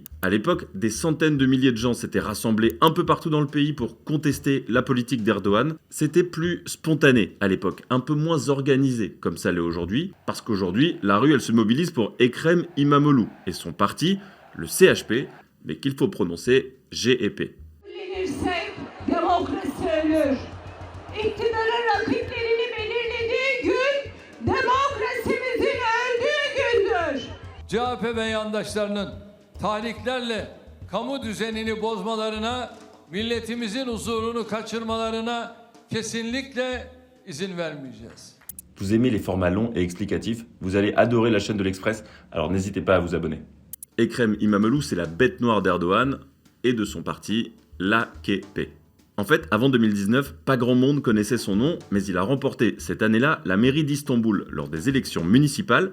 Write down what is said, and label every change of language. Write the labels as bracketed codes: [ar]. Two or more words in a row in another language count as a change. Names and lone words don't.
[fr] À l'époque, des centaines de milliers de gens s'étaient rassemblés un peu partout dans le pays pour contester la politique d'Erdogan. C'était plus spontané à l'époque, un peu moins organisé comme ça l'est aujourd'hui, parce qu'aujourd'hui, la rue, elle se mobilise pour Ekrem İmamoğlu et son parti, le CHP, mais qu'il faut prononcer GEP. [tr] Belirlenirse demokrasi ölür. İktidarın rakiplerini belirlediği gün demokrasimizin öldüğü gündür. CHP ve yandaşlarının tahrikklerle kamu düzenini bozmalarına, milletimizin huzurunu kaçırmalarına kesinlikle izin vermeyeceğiz. [fr] Vous aimez les formats longs et explicatifs, vous allez adorer la chaîne de l'Express, alors n'hésitez pas à vous abonner. Ekrem İmamoğlu, c'est la bête noire d'Erdogan et de son parti, l'AKP. En fait, avant 2019, pas grand monde connaissait son nom, mais il a remporté cette année-là la mairie d'Istanbul lors des élections municipales.